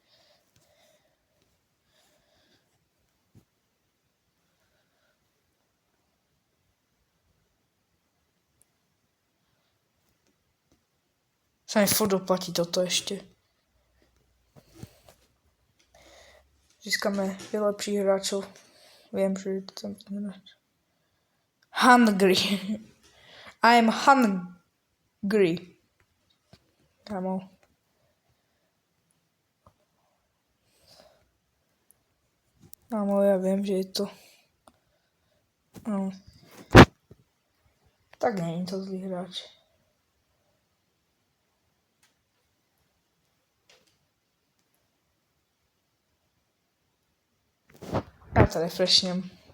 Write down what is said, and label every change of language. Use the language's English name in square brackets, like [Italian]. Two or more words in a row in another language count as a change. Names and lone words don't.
[Slovak] Sa mi furt oplatí toto ešte. Získame lepších hráčov. Viem, že je to tam hráč. [English] Hungry. I'm hungry. [Slovak] Kámo. Kámo, ja viem, že je to... No. Tak nie je to zlý hráč. Ja to refreshnem.